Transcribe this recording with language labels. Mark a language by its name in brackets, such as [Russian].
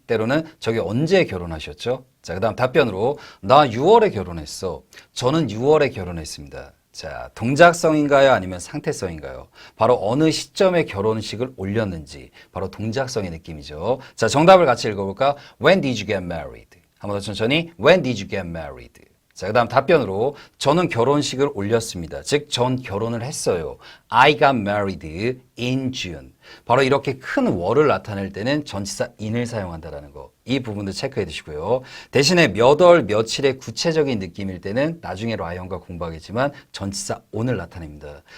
[Korean] 때로는 저기 언제 결혼하셨죠? 자, 그 다음 답변으로 나 6월에 결혼했어. 저는 6월에 결혼했습니다. 자, 동작성인가요? 아니면 상태성인가요? 바로 어느 시점에 결혼식을 올렸는지 바로 동작성의 느낌이죠. 자, 정답을 같이 읽어볼까? [English] When did you get married? [Korean] 한 번 더 천천히. [English] When did you get married? [Korean] 자, 그 다음 답변으로 저는 결혼식을 올렸습니다. 즉, 전 결혼을 했어요. [English] I got married in June. [Korean] 바로 이렇게 큰 월을 나타낼 때는 전치사 in을 사용한다는 거. 이 부분도 체크해 두시고요. 대신에 몇 월, 며칠의 구체적인 느낌일 때는 나중에 라이언과 공부하겠지만 전치사 on을 나타냅니다.